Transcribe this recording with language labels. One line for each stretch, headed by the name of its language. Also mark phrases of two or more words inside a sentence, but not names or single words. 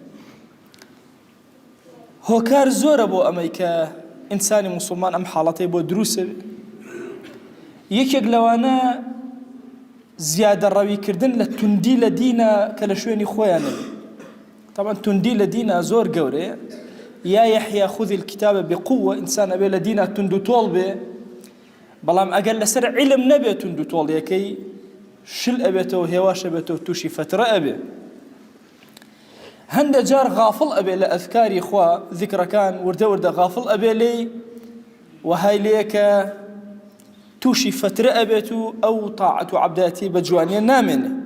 Central Kurdish: هۆکار زۆرە بۆ ئەمەی کە ئینسانی موسڵمان ئەم حاڵەتەی بۆ دروستە. یەکێک لەوانە زیادە ڕەویکردن لە توندی لە دینە کە لە شوێنی خۆیانە. طبعا توندی لە دینە زۆر گەورەیە.
Arabic: یا یحیا خذ الكتاب بقوة،
Central Kurdish: ئینسان ئەبێ لە دینە توند و تۆڵ بێ، بەڵام ئەگەر لەسەر عیلم نەبێت توند و تۆڵیەکەی شل ئەبێتەوە، هێواش ئەبێتەوە، تووشی فترە ئەبێ. هەندێک جار غافڵ ئەبێ لە ئەذکاری خوا، ذیکرەکان وردە وردە غافڵ ئەبێ لێی، وهای لێیە کە تووشی فترە ئەبێت و ئەو تاعەت و عەبدایەتی بە جوانیە نامێنێ.